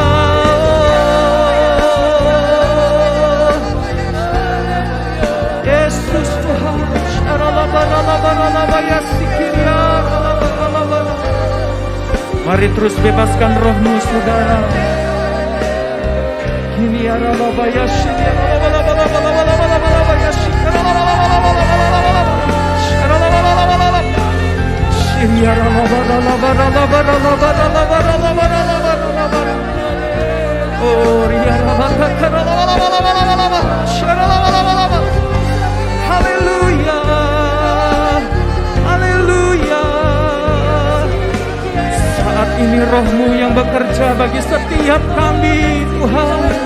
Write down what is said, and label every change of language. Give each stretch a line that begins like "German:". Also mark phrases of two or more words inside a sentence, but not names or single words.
Indonesian: Yesus Tuhan. Syarala barala barala ya sikiria. Mari terus bebaskan roh-Mu, saudara. Kini araba ya syia bala bala bala bala bala bala ya syia bala bala bala bala bala syarala bala bala bala syia bala bala bala bala bala bala bala bala. Oh, ria bala bala bala bala bala syarala bala bala bala. Haleluya. Haleluya. Saat ini roh-Mu yang bekerja bagi setiap kami, Tuhan.